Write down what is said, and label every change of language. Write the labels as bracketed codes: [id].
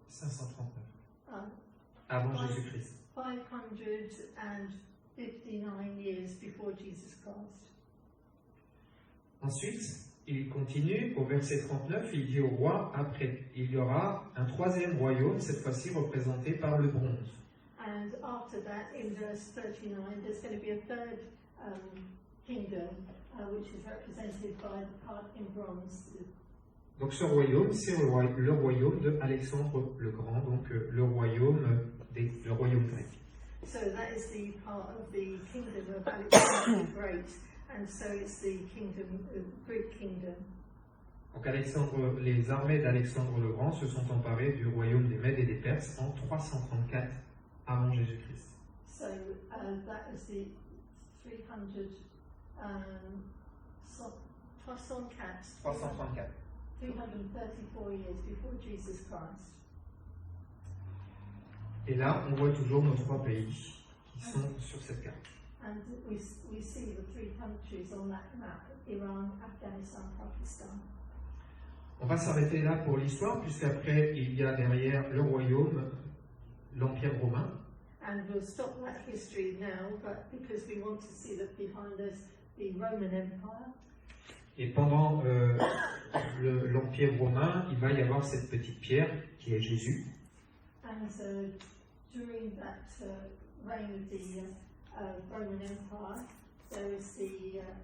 [fr] 539. Avant Jésus-Christ. [en] 559 years before Jesus Christ. [fr] Ensuite, il continue au verset 39, il dit au roi, après, il y aura un troisième royaume, cette fois-ci représenté par le bronze. [en] And after that, in verse 39, there's going to be a third kingdom, which is represented by the part in bronze. [fr] Donc ce royaume, c'est le royaume de Alexandre le Grand, donc le royaume grec. [en] So that is the part of the kingdom of Alexander the Great, and so it's the Greek kingdom. [fr] Donc les armées d'Alexandre le Grand se sont emparées du royaume des Mèdes et des Perses en 334 avant Jésus-Christ. [en] So that is the 334 years before Jesus Christ. [fr] Et là, on voit toujours nos trois pays qui sont sur cette carte. [en] And we see the three countries on that map: Iran, Afghanistan, Pakistan. [fr] On va s'arrêter là pour l'histoire, puisqu'après, il y a derrière le royaume, l'Empire romain. [en] And we'll stop that history now, but because we want to see that behind us, the Roman Empire. [fr] Et pendant l'Empire romain, il va y avoir cette petite pierre qui est Jésus. [en] And during that reign of the Roman Empire, there is the